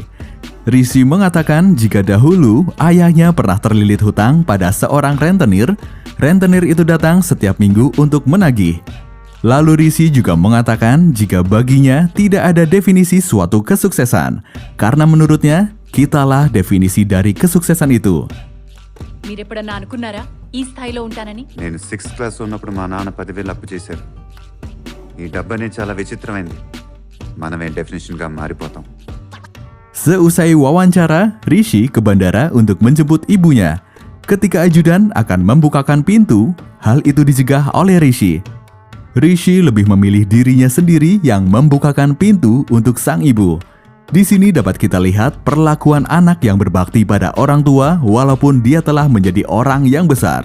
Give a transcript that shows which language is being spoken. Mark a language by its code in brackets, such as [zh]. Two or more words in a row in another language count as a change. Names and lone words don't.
[id] Rishi mengatakan jika dahulu ayahnya pernah terlilit hutang pada seorang rentenir, rentenir itu datang setiap minggu untuk menagih. Lalu Rishi juga mengatakan jika baginya tidak ada definisi suatu kesuksesan, karena menurutnya, kitalah definisi dari kesuksesan itu. [te] మీరెప్పుడన్నా అనుకున్నారా ఈ స్థాయిలో ఉంటానని? నేను [en] 6th class [te] ఉన్నప్పుడు మా నాన్న 10,000 అప్పు చేశారు. ఈ డబ్బనే చాలా విచిత్రమైంది. మనమే డెఫినిషన్గా మారిపోతాం. [id] Seusai wawancara, Rishi ke bandara untuk menjemput ibunya. Ketika ajudan akan membukakan pintu, hal itu dicegah oleh Rishi. Rishi lebih memilih dirinya sendiri yang membukakan pintu untuk sang ibu. Di sini dapat kita lihat perlakuan anak yang berbakti pada orang tua walaupun dia telah menjadi orang yang besar.